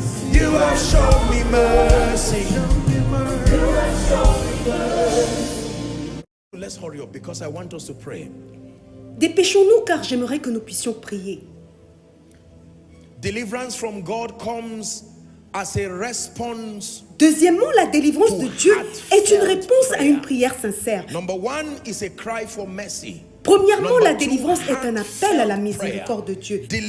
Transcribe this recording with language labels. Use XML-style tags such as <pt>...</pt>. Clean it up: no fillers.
<en>You have shown me mercy. You have shown me mercy. Let's hurry up because I want us to pray.</en> <fr>Dépêchons-nous car j'aimerais que nous puissions prier.</fr> <en>Deliverance from God comes as a response.</en> <fr>Deuxièmement, la délivrance de Dieu est une réponse à une prière sincère.</fr> <en>Number one is a cry for mercy.</en> <fr>Premièrement, la délivrance est un appel à la miséricorde de Dieu.</fr>